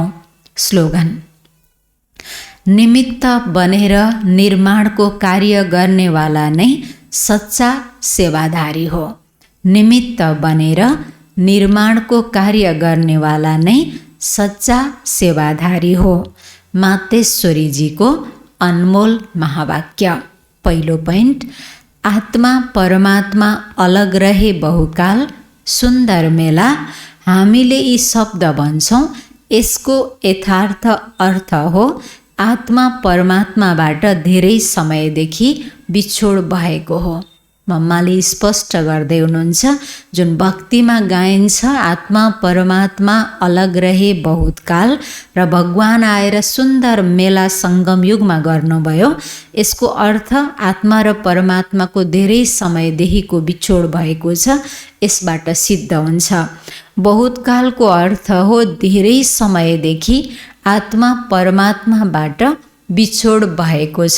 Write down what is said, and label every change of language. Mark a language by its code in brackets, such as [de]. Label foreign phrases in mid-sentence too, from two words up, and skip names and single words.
[ne] स्लोगन: निमित्त बनेर निर्माणको कार्य गर्नेवाला नै सच्चा सेवाधारी हो। निमित्त बनेर निर्माणको कार्य गर्नेवाला नै सच्चा सेवाधारी हो। मातेश्वरीजीको अनमोल महावाक्य। पहिलो पोइन्ट, [hi] आत्मा परमात्मा अलग रहे बहुकाल, सुन्दर मेला। [ne] हामीले यी शब्द भन्छौँ, यसको यथार्थ अर्थ हो आत्मा परमात्माबाट धेरै समयदेखि बिछोड भएको हो। मम्माले स्पष्ट गर्दै हुनुहुन्छ, जुन भक्तिमा गाइन्छ [hi] आत्मा परमात्मा अलग रहे बहुत काल [ne] र भगवान आएर सुन्दर मेला सङ्गम युगमा गर्नुभयो, यसको अर्थ आत्मा र परमात्माको धेरै समयदेखिको बिछोड भएको छ। यसबाट सिद्ध हुन्छ बहुत कालको अर्थ हो धेरै समयदेखि आत्मा परमात्माबाट बिछोड भएको छ।